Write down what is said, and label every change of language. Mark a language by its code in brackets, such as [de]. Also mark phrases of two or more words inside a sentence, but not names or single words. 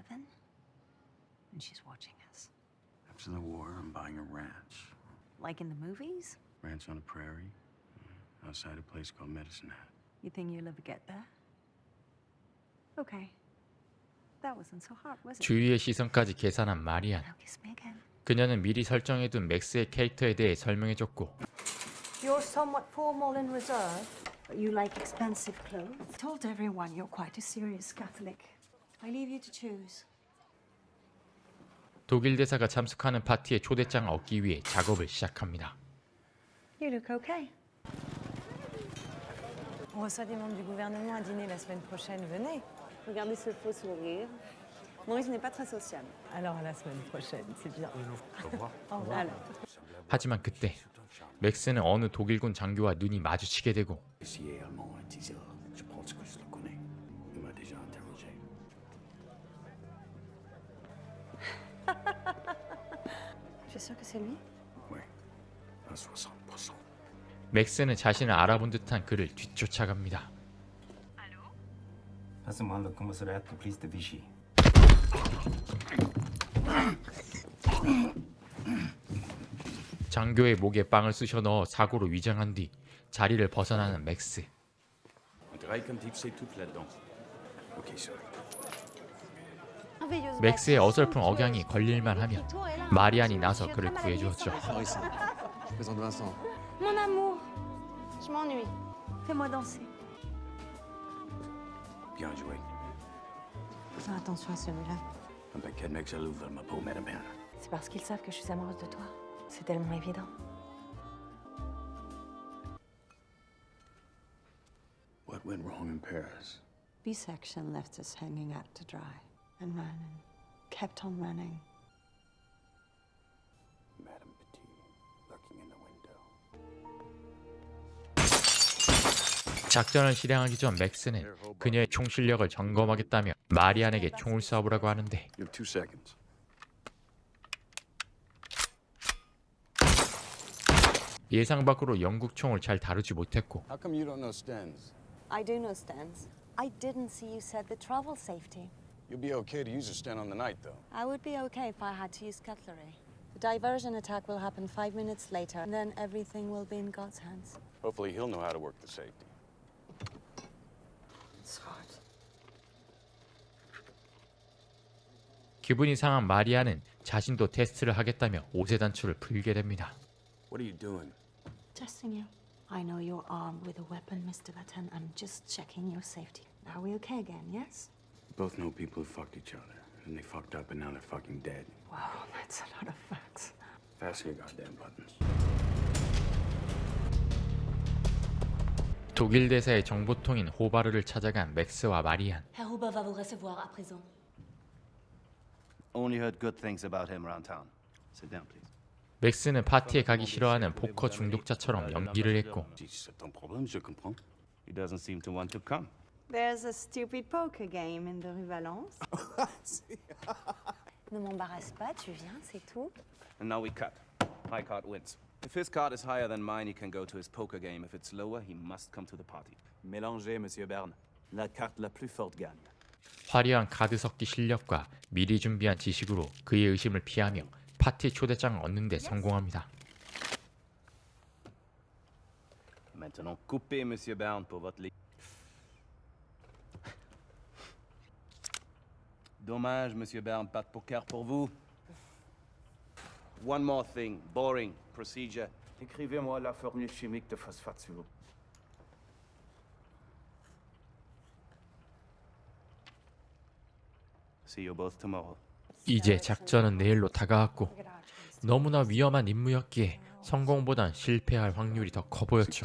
[en] And she's watching us. After the war, I'm buying a ranch. Like in the movies? Ranch on a prairie, outside a place called Medicine Hat. You think you'll ever get there? Okay. That wasn't so hard, was it? [ko] 주위의 시선까지 계산한 마리안. [en] Now kiss me again. [ko] 그녀는 미리 설정해둔 맥스의 캐릭터에 대해 설명해줬고 [en] You're somewhat formal and reserved, but you like expensive clothes. I told everyone you're quite a serious Catholic. I leave you to choose. [ko] 독일 대사가 참석하는 파티에 초대장을 얻기 위해 작업을 시작합니다. [en] You look okay. [fr] On reçoit des membres du gouvernement à dîner la semaine prochaine. Venez. Regardez ce faux sourire. Maurice n'est pas très sociable. Alors à la semaine prochaine, c'est bien. Au revoir. [ko] 하지만 그때 맥스는 어느 독일군 장교와 눈이 마주치게 되고 [fr] Policier allemand à 10 heures. Je pense que je le connais. Il m'a déjà interrogé. Tu es sûr que c'est lui? Oui, à 60%. [ko] 맥스는 자신을 알아본 듯한 그를 뒤쫓아갑니다. [fr] Passez-moi le commissariat de police de Vichy. [ko] 장교의 목에 빵을 쑤셔 넣어 사고로 위장한 뒤 자리를 벗어나는 맥스. [fr] On dirait comme dit que c'est tout là-dedans. [en] Ok, sorry. [ko] 맥스의 어설픈 억양이 걸릴만 하면 마리안이 나서 그를 구해주었죠. [fr] Mon amour, je m'ennuie. Fais-moi danser. Bien joué. Fais attention à celui-là. Un paquet de mecs jaloux veulent ma peau, madame. C'est parce qu'ils savent que je suis amoureuse de toi. C'est tellement évident. [en] What went wrong in Paris? B-section left us hanging out to dry and ran and kept on running. Madame Petit, looking in the window. [ko] 작전을 실행하기 전 맥스는 그녀의 총 실력을 점검하겠다며 마리안에게 총을 쏴보라고 하는데 [en] You have 2 seconds. [ko] 예상 밖으로 영국 총을 잘 다루지 못했고 [en] How come you don't know Stens? I do know Stans. I didn't see you said the travel safety. You'll be okay to use a stand on the night, though. I would be okay if I had to use cutlery. The diversion attack will happen 5 minutes later, and then everything will be in God's hands. Hopefully he'll know how to work the safety. It's hard. [ko] 기분이 상한 마리아는 자신도 테스트를 하겠다며 옷의 단추를 풀게 됩니다. [en] What are you doing? Testing you. I know you're armed with a weapon, Mr. Batten. I'm just checking your safety. Are we okay again, yes? Both know people who fucked each other, and they fucked up, and now they're fucking dead. Wow, that's a lot of facts. Fasten your goddamn buttons. [ko] 독일 대사의 정보통인 호바르를 찾아간 맥스와 마리안. [fr] Herr Huber va vous recevoir à présent. [en] Only heard good things about him around town. Sit down, please. [ko] 맥스는 파티에 가기 싫어하는 포커 중독자처럼 연기를 했고 [fr] Si c'est ton problème, je comprends. [en] He doesn't seem to want to come. There's a stupid poker game in the Rue Valence. [fr] Ne m'embarrasse pas, tu viens, c'est tout. [en] And now we cut. My card wins. If his card is higher than mine, he can go to his poker game. If it's lower, he must come to the party. [fr] Mélangez, Monsieur Berne. La carte la plus forte gagne. [ko] 화려한 카드 섞기 실력과 미리 준비한 지식으로 그의 의심을 피하며 파티 초대장을 얻는 데 성공합니다. [fr] Maintenant, coupez, Monsieur Berne, pour votre lit. Dommage, Monsieur Berne, pas de poker pour vous. [en] One more thing, boring procedure. [fr] Écrivez-moi la formule chimique de phosphate, s'il vous plaît. [en] See you both tomorrow. [ko] 이제 작전은 내일로 다가왔고 너무나 위험한 임무였기에 성공보단 실패할 확률이 더 커 보였죠.